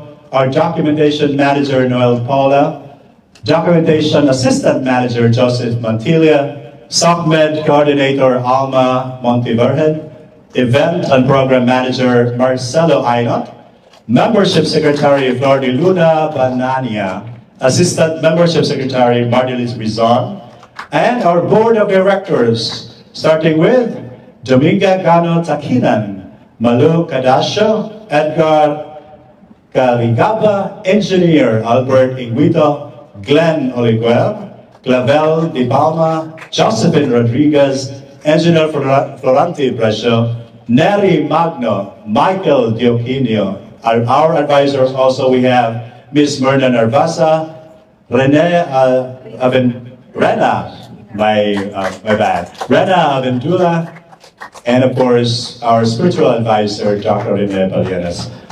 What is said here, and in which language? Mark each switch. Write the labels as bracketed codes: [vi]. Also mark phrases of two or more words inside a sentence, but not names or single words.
[en] Our documentation manager, Noel Paula. Documentation assistant manager, Joseph Mantilia. SOCMED coordinator, Alma Montevergen. Event and Program Manager Marcelo Ainot, Membership Secretary Flor de Luna Banania, Assistant Membership Secretary Mardelis Rizon, and our Board of Directors, starting with Dominga Gano Takinan, Malu Cadasio, Edgar Carigaba Engineer Albert Inguito, Glenn Oliguel, Clavel Di Palma, Josephine Rodriguez, Engineer Florante Brescio, Neri Magno, Michael Dioquinio. Our advisors also, we have Ms. Myrna Narvasa, Rena Avendula, and of course, our spiritual advisor, Dr. Rene Palianes.